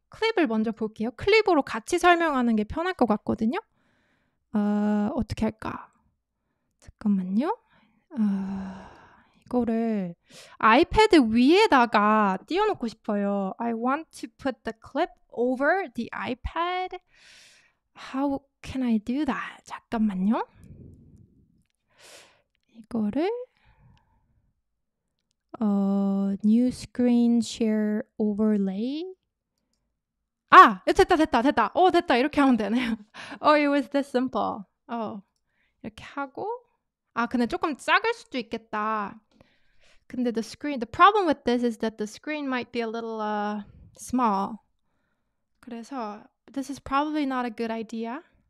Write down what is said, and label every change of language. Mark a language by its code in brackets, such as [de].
[ko] 클립을 먼저 볼게요. 클립으로 같이 설명하는 게 편할 것 같거든요. 어떻게 할까? 잠깐만요. 이거를 아이패드 위에다가 띄워놓고 싶어요. [en] I want to put the clip over the iPad. How can I do that? [ko] 잠깐만요. [en] 이거를 new screen share overlay. [ko] 됐다. 됐다. 이렇게 하면 되네요. [en] It was this simple. [ko] 이렇게 하고 근데 조금 작을 수도 있겠다. [en] 근데 the problem with this is that the screen might be a little small. 그래서 this is probably not a good idea.